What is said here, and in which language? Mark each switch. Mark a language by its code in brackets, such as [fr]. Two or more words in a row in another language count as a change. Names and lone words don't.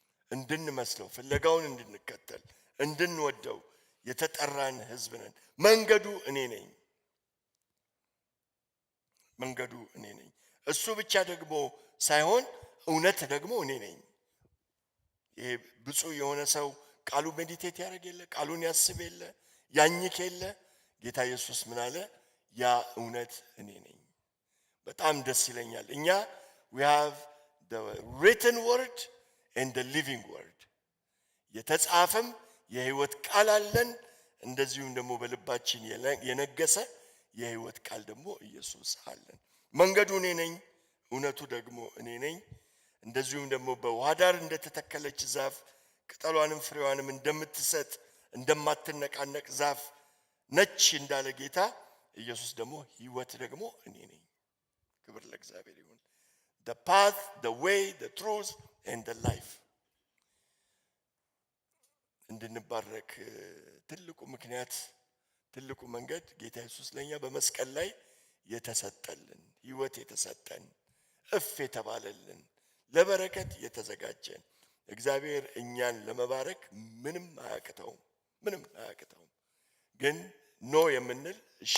[am] እንድንመስለው ፍለጋውን እንድንከተል እንድንወደው የተጠራን ሕዝብ ነን። መንገዱ እኔ ነኝ። መንገዱ እኔ ነኝ። እሱ ብቻ ደግሞ ሳይሆን እውነት ደግሞ እኔ ነኝ። ይሄ ብፁዕ የሆነ ሰው ቃሉ ሜዲቴት ያደርግ የለ ቃሉን ያስብ የለ ያኝክ የለ ጌታ ኢየሱስ ምን አለ? ያ እውነት እኔ ነኝ። በጣም ደስ ይለኛል። እኛ [en] we have the written word and the living word [am] የተጻፈም የህይወት ቃል አለን። እንደዚሁም ደግሞ በልባችን የነገሰ የህይወት ቃል ደግሞ ኢየሱስ አለን። መንገዱ እኔ ነኝ፣ እውነቱ ደግሞ እኔ ነኝ። እንደዚሁም ደግሞ በውሃ ዳር እንደተተከለች ዛፍ ቅጠሏንም ፍሬዋንም እንደምትሰጥ እንደማትነቃነቅ ዛፍ ነች እንዳለ ጌታ ኢየሱስ ደግሞ ህይወት ደግሞ እኔ ነኝ። ክብር ለእግዚአብሔር ይሁን። [en] the path, the way, the truth and the life [am] እንድንባረክ ትልቁ ምክንያት ትልቁ መንገድ ጌታ ኢየሱስ ለኛ በመስቀል ላይ የተሰጠልን ህይወት የተሰጠን እፍ የተባለልን ለበረከት የተዘጋጀን እግዚአብሔር እኛን ለመባረክ ምንም አያቅተውም። ግን ኖ የምንል እሺ